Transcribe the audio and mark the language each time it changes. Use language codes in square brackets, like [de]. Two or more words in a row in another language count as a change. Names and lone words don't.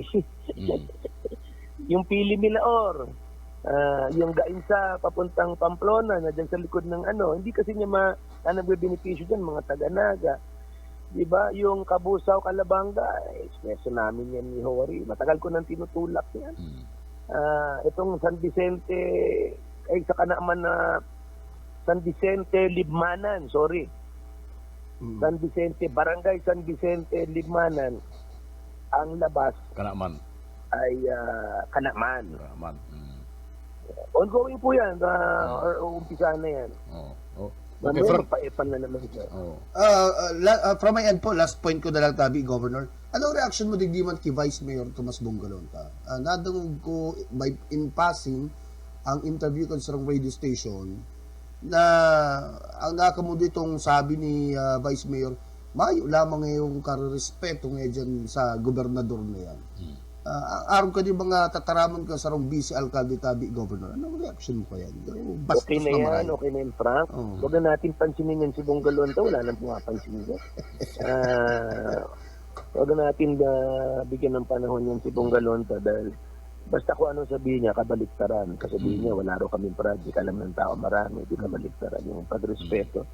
[tl] Yung Pili Milaor, yung Gainsa papuntang Pamplona, na dyan sa likod ng hindi kasi niya nagbe-benepisyo dyan, mga taga-Naga. Diba? Yung Kabusaw, Calabanga, espresso namin yan ni Hori. Matagal ko nang tinutulak yan. Itong San Vicente, sa Kanaaman na San Vicente, Libmanan, sorry. San Vicente, Barangay San Vicente, Libmanan. Ang labas Kanaaman. ay Kanaaman. Ongoing po yan, or umpisa na yan. Okay, magpa-epal na naman siya. [en] From my end [tl] po, [en] last point [tl] ko na lang, Tabi, Governor. [bik] Anong reaction mo digdiman kay Vice Mayor Tomas Bongalonta? Nadungog ko [en] in passing [bik] ang interview ko sa [en] radio station [bik] na ang nakamundo itong sabi ni Vice Mayor, mayo lamang ngayong karespeto ngayon dyan sa gobernador na yan. Araw ka din mga tataramon ka sa rong vice alcalde, Tabi, Governor. [tl] Anong reaction mo kaya? Okay na yan, okay na yan, Frank. Huwag na natin pansinin yan si Bongalonta, wala nang pumapansin yan. Huwag na natin bigyan ng panahon yan si Bongalonta dahil basta kung anong sabihin niya, kabaliktaran. Kasabihin niya, wala raw kaming project, alam ng tao marami, di kabaliktaran yung pagrespeto.